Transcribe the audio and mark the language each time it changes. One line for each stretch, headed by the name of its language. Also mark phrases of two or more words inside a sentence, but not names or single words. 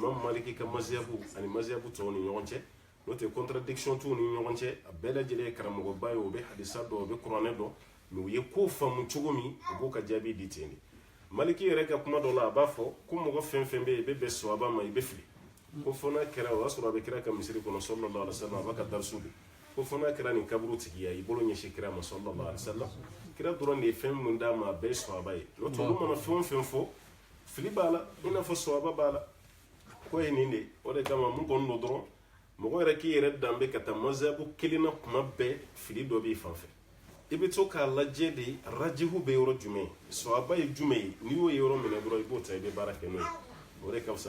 Bambara: Imam Maliki ka mazhabu ani mazhabu tɔw ni ɲɔgɔn cɛ n'o tɛ contradiction t'u ni ɲɔgɔn cɛ a bɛɛ lajɛlen ye karamɔgɔba ye o bɛ hadisa dɔn o bɛ kuranɛ dɔn mais u ye ko faamu cogo min u b'o ka jaabi di ten de Maliki yɛrɛ ka kuma dɔ la a b'a fɔ ko mɔgɔ fɛn fɛn bɛ yen i bɛ bɛn sawaba ma i bɛ fili ko fɔ n'a kɛra o y'a sɔrɔ a bɛ kira ka misiri kɔnɔ
Arabic: صلى الله عليه وسلم
Bambara: a b'a ka darisu de ko fɔ n'a kɛra nin kaburu tigiya i bolo ɲɛsin kira ma
Arabic: صلى الله عليه وسلم
Bambara: kira dɔrɔn de ye fɛn mun d'a ma a bɛɛ ye sɔrɔba ye n'o tɛ olu mana fɛn o fɛn fɔ fili b'a la i n'a fɔ sɔrɔba b'a la ko ye nin de o de kama mun kɔni don dɔrɔn mɔgɔ yɛrɛ k'i yɛrɛ danbe ka taa mazabu kelen na kuma bɛɛ fili dɔ b'i fan fɛ i bɛ to k'a lajɛ de rajihu bɛ yɔrɔ jumɛn sɔrɔba ye jumɛn ye n'i y'o ye yɔrɔ minɛ dɔrɔn i b'o ta i bɛ baara kɛ n'o ye o de ka fisa